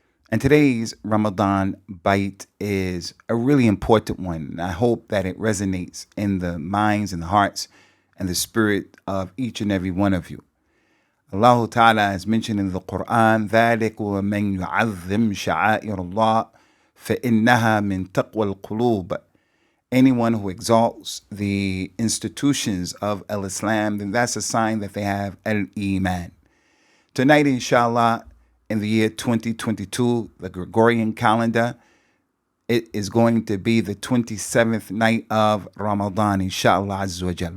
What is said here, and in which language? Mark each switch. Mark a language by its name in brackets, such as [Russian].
[English] And today's Ramadan Bite is a really important one. And I hope that it resonates in the minds and the hearts and the spirit of each and every one of you. Allah Ta'ala has mentioned in the Quran, [Arabic] ذَلِكُ وَمَنْ يُعَظِّمْ شَعَائِرَ اللَّهِ فَإِنَّهَا مِن تَقْوَى الْقُلُوبِ. [English] Anyone who exalts the institutions of Al-Islam, then that's a sign that they have Al-Iman. Tonight, inshallah, in the year 2022, the Gregorian calendar, it is going to be the 27th night of Ramadan, inshallah Azza wa Jal.